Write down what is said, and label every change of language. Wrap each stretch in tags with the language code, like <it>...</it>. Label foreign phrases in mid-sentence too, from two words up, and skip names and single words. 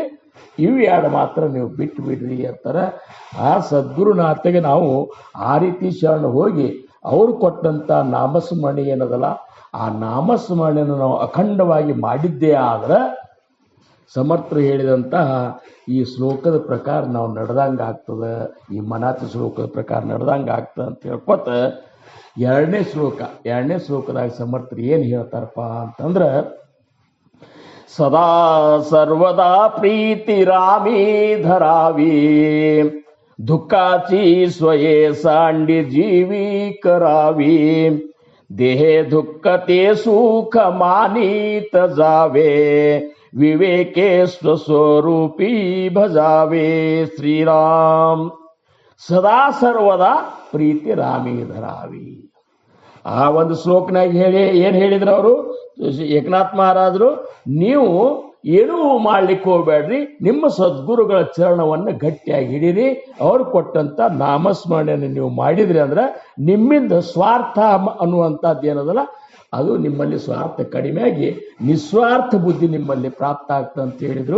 <kn>ಇವು ಎರಡು ಮಾತ್ರ ನೀವು ಬಿಟ್ಟು ಬಿಡ್ರಿ ಅಂತಾರೆ. ಆ ಸದ್ಗುರುನಾಥಗೆ ನಾವು ಆ ರೀತಿ ಶರಣ ಹೋಗಿ ಅವರು ಕೊಟ್ಟಂಥ ನಾಮಸ್ಮರಣೆ ಏನದಲ್ಲ, ಆ ನಾಮಸ್ಮರಣೆಯನ್ನು ನಾವು ಅಖಂಡವಾಗಿ ಮಾಡಿದ್ದೇ ಆದ್ರೆ ಸಮರ್ಥರು ಹೇಳಿದಂತಹ ಈ ಶ್ಲೋಕದ ಪ್ರಕಾರ ನಾವು ನಡೆದಂಗೆ ಆಗ್ತದೆ, ಈ ಮನಾತಿ ಶ್ಲೋಕದ ಪ್ರಕಾರ ನಡೆದಂಗೆ ಆಗ್ತದೆ ಅಂತ ಹೇಳ್ಕೊತ ಎರಡನೇ ಶ್ಲೋಕದಾಗ ಸಮರ್ಥರು ಏನು ಹೇಳ್ತಾರಪ್ಪ ಅಂತಂದ್ರೆ,</kn> <mr>सदा सर्वदा प्रीतिरामी धरावी दुःखाची स्वये सांडी जीवी करावी देहे दुःख ते सुख मानित जावे विवेके स्वस्वरूपी भजावे श्रीराम सदा सर्वदा प्रीति रामी धरावी.</mr> <kn>ಆ ಒಂದು ಶ್ಲೋಕನಾಗ ಏನ್ ಹೇಳಿದ್ರು ಅವರು ಏಕನಾಥ್ ಮಹಾರಾಜರು, ನೀವು ಏನೂ ಮಾಡ್ಲಿಕ್ಕೆ ಹೋಗ್ಬೇಡ್ರಿ, ನಿಮ್ಮ ಸದ್ಗುರುಗಳ ಚರಣವನ್ನು ಗಟ್ಟಿಯಾಗಿ ಹಿಡೀರಿ, ಅವ್ರು ಕೊಟ್ಟಂತ ನಾಮಸ್ಮರಣೆಯನ್ನು ನೀವು ಮಾಡಿದ್ರಿ ಅಂದ್ರೆ ನಿಮ್ಮಿಂದ ಸ್ವಾರ್ಥ ಅನ್ನುವಂಥದ್ದು ಏನದಲ್ಲ ಅದು ನಿಮ್ಮಲ್ಲಿ ಸ್ವಾರ್ಥ ಕಡಿಮೆಯಾಗಿ ನಿಸ್ವಾರ್ಥ ಬುದ್ಧಿ ನಿಮ್ಮಲ್ಲಿ ಪ್ರಾಪ್ತ ಆಗ್ತದೆ ಅಂತ ಹೇಳಿದ್ರು.</kn>